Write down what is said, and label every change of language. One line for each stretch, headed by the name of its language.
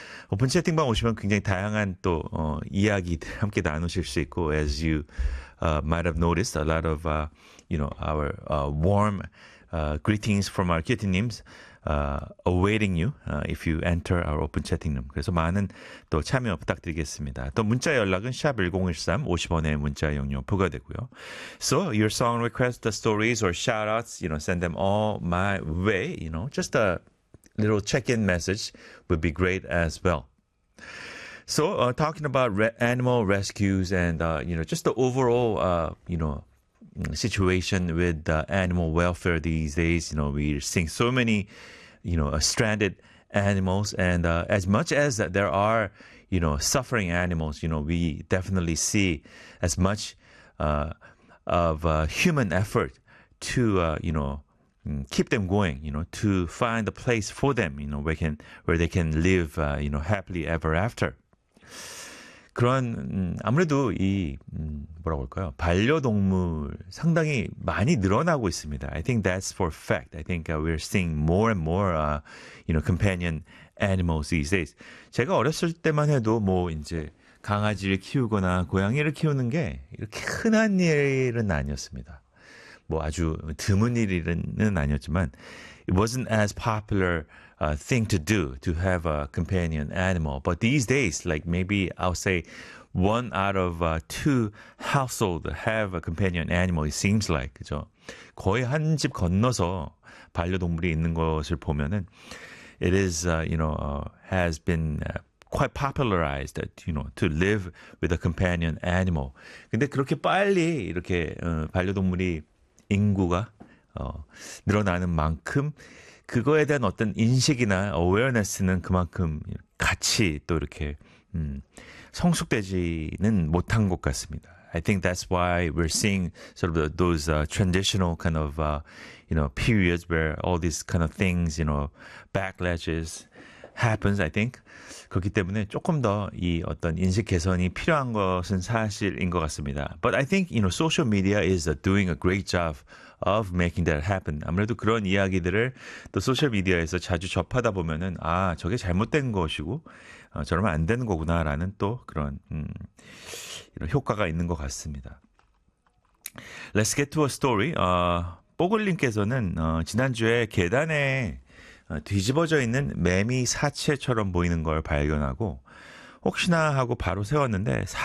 Korean: 오픈 채팅방 오시면 굉장히 다양한 또 이야기들 함께 나누실 수 있고
English: as you might have noticed a lot of you know our warm greetings from our kitty님s awaiting you if you enter our open chatting room.
Korean: 그래서 많은 또 참여 부탁드리겠습니다. 또 문자 연락은 샵 1013 50원의 문자 이용료 부과되고요.
English: So your song requests, the stories or shout outs, you know, send them all my way, you know. Just a little check-in message would be great as well. So talking about animal rescues and you know, just the overall you know, situation with animal welfare these days. You know, we're seeing so many, you know, stranded animals. And as much as there are, you know, suffering animals, you know, we definitely see as much of human effort to, you know, keep them going, you know, to find a place for them, you know, where they can live, you know, happily ever after.
Korean: 그런 아무래도 이 뭐라고 할까요? 반려동물 상당히 많이 늘어나고 있습니다.
English: I think that's for a fact. I think we're seeing more and more you know, companion animals these days.
Korean: 제가 어렸을 때만 해도 뭐 이제 강아지를 키우거나 고양이를 키우는 게 이렇게 흔한 일은 아니었습니다. 뭐 아주 드문 일은 아니었지만
English: it wasn't as popular thing to do, to have a companion animal. But these days, like maybe I'll say one out of two households have a companion animal, it seems like.
Korean: 그죠? 거의 한 집 건너서 반려동물이 있는 것을 보면은
English: it is, you know, has been quite popularized, you know, to live with a companion animal.
Korean: 근데 그렇게 빨리 이렇게 반려동물이 인구가 늘어나는 만큼 그거에 대한 어떤 인식이나 awareness는 그만큼 같이 또 이렇게 성숙되지는 못한 것 같습니다.
English: I think that's why we're seeing sort of those traditional kind of you know periods where all these kind of things, you know, backlashes happens. I think
Korean: 그렇기 때문에 조금 더 이 어떤 인식 개선이 필요한 것은 사실인 것 같습니다.
English: But I think you know social media is doing a great job of making that happen.
Korean: 아무래도 그런 이야기들을 또 소셜미디어에서 자주 접하다 보면은 아 저게 잘못된 것이고 저러면 안 되는 거구나라는 또 그런 이런 효과가 있는 것 같습니다.
English: Let's get to a story.
Korean: 뽀글님께서는 지난주에 계단에 뒤집어져 있는 매미 사체처럼 보이는 걸 발견하고 혹시나 하고 바로 세웠는데 살아